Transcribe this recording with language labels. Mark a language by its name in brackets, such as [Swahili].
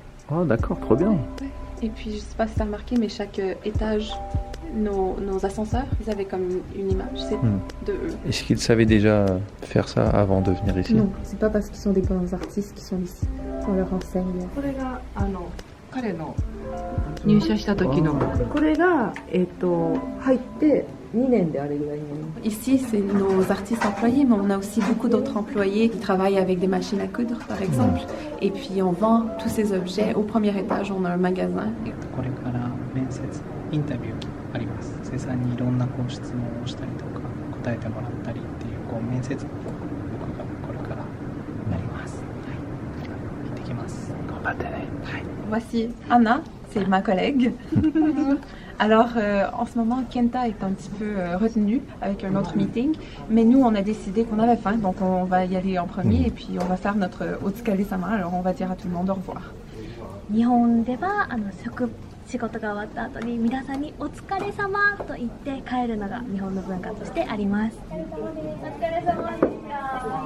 [French] Oh d'accord, trop bien. Ouais. Et puis je sais pas si tu as remarqué, mais chaque étage, nos ascenseurs, ils avaient comme une image, c'est de eux. Est-ce qu'ils savaient déjà faire ça avant de venir ici? Non, c'est pas parce qu'ils sont des grands artistes qui sont ici. On leur enseigne. [Japanese] これが彼の入社した時のこれが入って2年であれぐらいになります。 [French] Ici, c'est nos artistes employés, mais on a aussi beaucoup d'autres employés qui travaillent avec des machines à coudre, par exemple. Et puis on vend tous ces objets. Au premier étage, on a un magasin. [Japanese] これから面接インタビューあります。生産にいろんな質問をしたりとか答えてもらったりっていう面接僕がこれからなります。はい。行ってきます。頑張ってね。はい。 [French] Voici Anna, c'est ma collègue. Alors, en ce moment, Kenta est un petit peu retenu avec un autre meeting, mais nous, on a décidé qu'on avait faim, donc on va y aller en premier et puis on va faire notre Otsukare-sama. Alors, on va dire à tout le monde au revoir. [Japanese] 日本では仕事が終わった後に皆さんにお疲れ様と言って帰るのが日本の文化としてあります。お疲れ様でした。